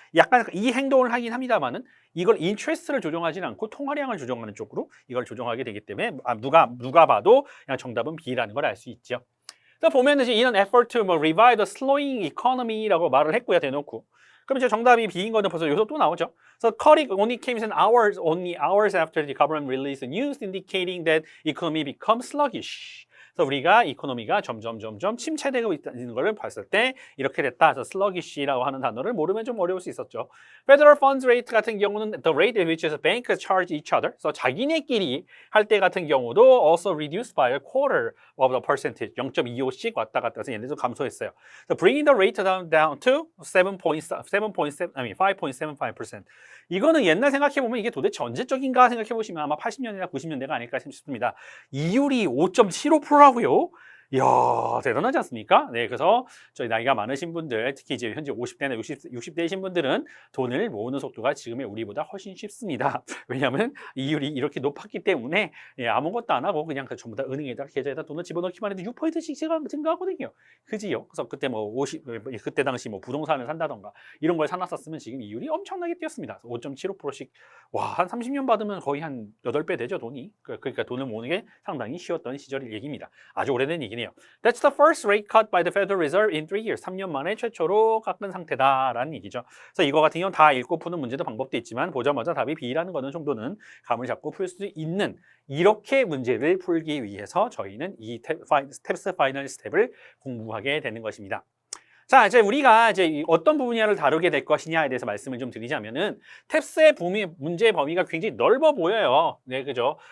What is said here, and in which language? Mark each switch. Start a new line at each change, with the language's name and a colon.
Korean: 약간 이 행동을 하긴 합니다만은 이걸 인트레스트를 조정하지는 않고 통화량을 조정하는 쪽으로 이걸 조정하게 되기 때문에 누가 봐도 그냥 정답은 B라는 걸 알 수 있죠. 그래서 보면은 이제 이런
English: effort to revive the slowing economy
Korean: 라고 말을 했고요, 대놓고. 그럼 이제 정답이 B인 거는 벌써 여기서 또 나오죠.
English: So cutting only came in only hours after the government released the news indicating that economy becomes sluggish.
Korean: 그래서 우리가 이코노미가 점점 침체되고 있는 걸 봤을 때 이렇게 됐다. 그래서 sluggish라고 하는 단어를 모르면 좀 어려울 수 있었죠.
English: Federal funds rate
Korean: 같은 경우는
English: the rate at which banks charge each other.
Korean: 그래서 자기네끼리 할 때 같은 경우도
English: also reduced by a quarter of the percentage.
Korean: 0.25씩 왔다 갔다 해서 얘네도 감소했어요.
English: So bringing the rate down to 5.75%.
Korean: 이거는 옛날 생각해보면 이게 도대체 언제적인가 생각해보시면 아마 80년대나 90년대가 아닐까 싶습니다. 이율이 5.75%라고요? 이야, 대단하지 않습니까? 네, 그래서 저희 나이가 많으신 분들, 특히 이제 현재 50대나 60대이신 분들은 돈을 모으는 속도가 지금의 우리보다 훨씬 쉽습니다. 왜냐하면 이율이 이렇게 높았기 때문에 아무것도 안 하고 그냥 전부 다 은행에다가 계좌에다 돈을 집어넣기만 해도 6%씩 증가하거든요. 그지요? 그래서 그때 그때 당시 부동산을 산다던가 이런 걸 사놨었으면 지금 이율이 엄청나게 뛰었습니다. 5.75%씩 와, 한 30년 받으면 거의 한 8배 되죠, 돈이. 그러니까 돈을 모으는 게 상당히 쉬웠던 시절 얘기입니다. 아주 오래된 얘기네요.
English: That's the first rate cut by the Federal Reserve in 3 years.
Korean: 3년 만에 최초로 깎은 상태다라는 얘기죠. 그래서 이거 같은 경우는 다 읽고 푸는 문제도 방법도 있지만 보자마자 답이 B라는 거는 정도는 감을 잡고 풀 수 있는 이렇게 문제를 풀기 위해서 저희는 이 탭스 파이널 스텝을 공부하게 되는 것입니다. 자, 이제 우리가 이제 어떤 분야를 다루게 될 것이냐에 대해서 말씀을 좀 드리자면은 탭스의 문제의 범위가 굉장히 넓어 보여요. 네, 그죠?